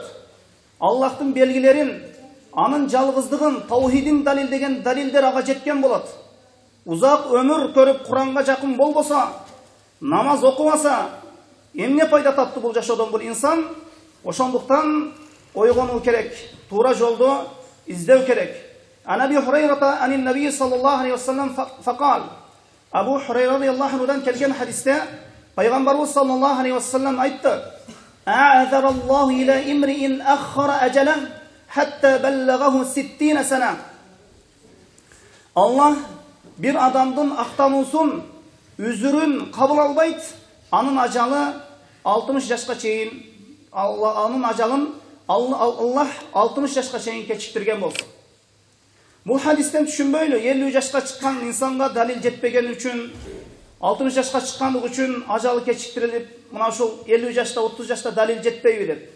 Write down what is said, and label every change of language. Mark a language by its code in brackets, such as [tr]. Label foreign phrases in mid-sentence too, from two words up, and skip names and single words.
[ky] Аллахтын белгилерин, анын жалгыздыгын, таухидин далилдеген далилдер ага жеткен болот. Узак өмүр көрүп Куранга жакын болбосо, намаз окубаса, эмне пайда тапты бул жашоодон бул инсан? Ошондуктан ойгонуу керек, туура жолду издөө керек. [ar] عن أبي هريرة عن النبي صلى الله عليه وسلم فقال. [ky] Абу Хурайра радияллаху анхудан келген хадисте пайгамбарыбыз [ar] صلى الله عليه وسلم [ky] айтты: [ar] "أعذر الله إلى امرئ أخر أجلا حتى بلغه 60 سنة." [ky] Аллах бир адамдын актануусун, үзүрүн кабыл албайт, анын ажалы 60 жашка чейин, анын ажалын Аллах 60 жашка чейин кечиктирген болсун. Бул хадистен түшүнбөйлү, 50 жашка чыккан инсанга далил жетпеген үчүн, 60 жашка чыккандык үчүн ажалы кечиктирилип, мына ушул 50 жашта, 30 жашта далил жетпейби деп.